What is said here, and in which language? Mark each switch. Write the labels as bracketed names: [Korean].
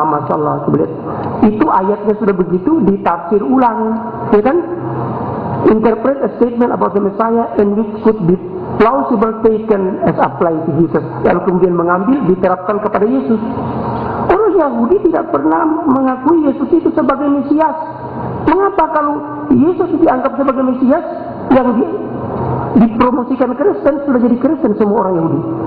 [Indonesian] Nah, Masya Allah, itu ayatnya sudah begitu ditafsir ulang, ya kan? [English] Interpret a statement about the Messiah and which could be plausible taken as applied to Jesus. [Indonesian] Lalu kemudian mengambil, diterapkan kepada Yesus. Orang Yahudi tidak pernah mengakui Yesus itu sebagai Mesias. Mengapa kalau Yesus dianggap sebagai Mesias, yang dipromosikan Kristen sudah jadi Kristen semua orang Yahudi?